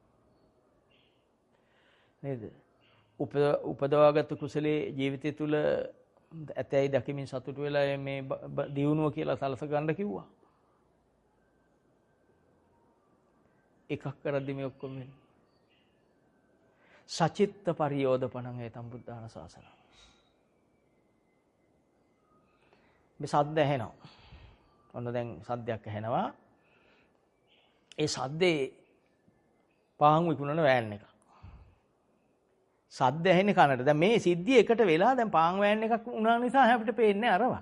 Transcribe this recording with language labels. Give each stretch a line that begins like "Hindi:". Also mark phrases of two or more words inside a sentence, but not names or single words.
Sinhala: නේද? උපදවාගත් කුසලයේ ජීවිතය තුළ ඇතැයි දකිමින් සතුටු වෙලා මේ දියුණුව කියලා සලස ගන්න කිව්වා. එකක් කරද්දි මේ ඔක්කොම වෙන්නේ.
Pali: සචිත්ත පරියෝධපණං හේතම් බුද්ධාන ශාසන.
Sinhala: මේ සද්ද ඇහෙනවා. ඔන්න දැන් සද්දයක් ඇහෙනවා. ඒ සද්දේ පාන් විකුණන වෑන් එක. සද්ද ඇහෙන්නේ කනට. දැන් මේ සිද්ධිය එකට වෙලා දැන් පාන් වෑන් එකක් වුණා නිසා අපිට පේන්නේ අරවා.